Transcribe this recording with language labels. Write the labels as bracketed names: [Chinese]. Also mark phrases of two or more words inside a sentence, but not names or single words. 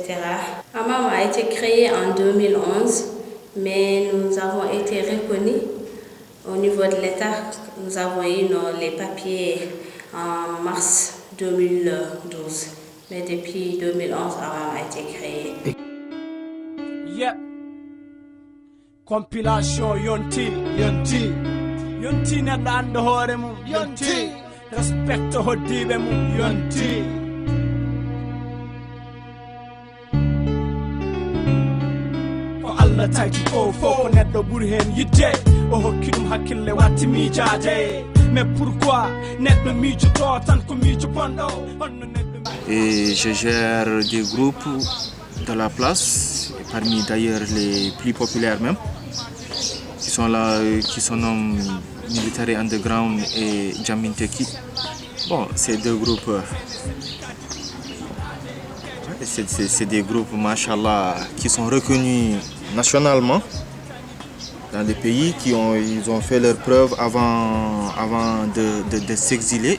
[French] AMAM a été créé en 2011, mais nous avons été reconnus au niveau de l'État. Nous avons eu les papiers en mars 2012, mais depuis 2011, AMAM a été créé. [English] Yeah. [Fula] Compilation yonti neɗɗo anda hoore mum yonti respecte hoddiɓe mum yonti ko Allah tagi ko fof ko neɗɗo ɓuuri hen yidde o hokki ɗum hakkille watti miijade [French] mais pourquoi [Fula] neɗɗo miijoto tan ko miijo bonɗo honno neɗɗo. [French] Et je gère des groupes de la place, parmi d'ailleurs les plus populaires même, qui sont là, qui se nomment Military Underground et Jamin Teki. Bon, ces deux groupes, c'est des groupes, machallah, qui sont reconnus nationalement dans les pays, ils ont fait leurs preuves avant de s'exiler.